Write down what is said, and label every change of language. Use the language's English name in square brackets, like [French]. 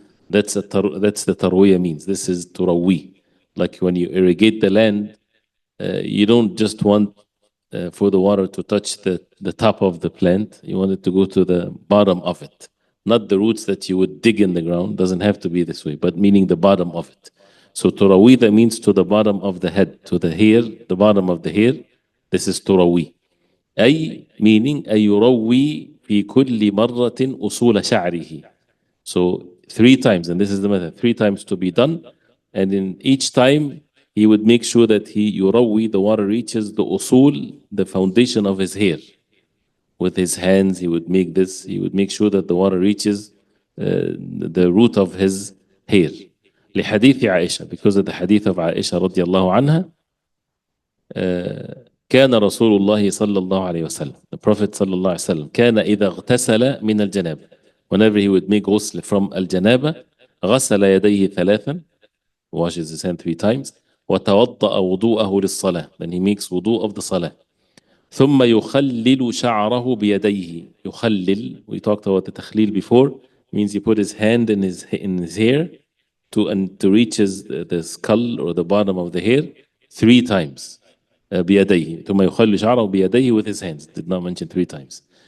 [English] That's the tarwiyah means. This is turawi. Like when you irrigate the land, you don't just want for the water to touch the top of the plant. You want it to go to the bottom of it, not the roots that you would dig in the ground. Doesn't have to be this way, but meaning the bottom of it. So turawi, that means to the bottom of the head, to the hair, the bottom of the hair. This is turawi. [Arabic] أي meaning أي يروي في كل مرة أصول شعره. [English] So 3 times, and this is the method, 3 times to be done, and in each time he would make sure that يروي, the water reaches the usul, the foundation of his hair. With his hands he would make this, he would make sure that the water reaches the root of his hair. [Arabic] لحديث عائشة, [English] because of the hadith of [Arabic] عائشة رضي الله عنها. كان رسول الله صلى الله عليه وسلم, [English] the Prophet [Arabic] صلى الله عليه وسلم, كان إذا اغتسل من الجنابة, [English] whenever he would make ghusl from [Arabic] الجنابة, غسل يديه ثلاثا, [English] washes his hand 3 times, [Arabic] وتوضأ وضوءه للصلاة, [English] then he makes wudu of the salah. [Arabic] ثم يخلل شعره بيديه. [English] يخلل, we talked about the تخليل before, means he put his hand in his hair to reach the skull or the bottom of the hair 3 times. بيديه. [Arabic] ثم يخلل شعره بيديه, [English] with his hands. Did not mention 3 times.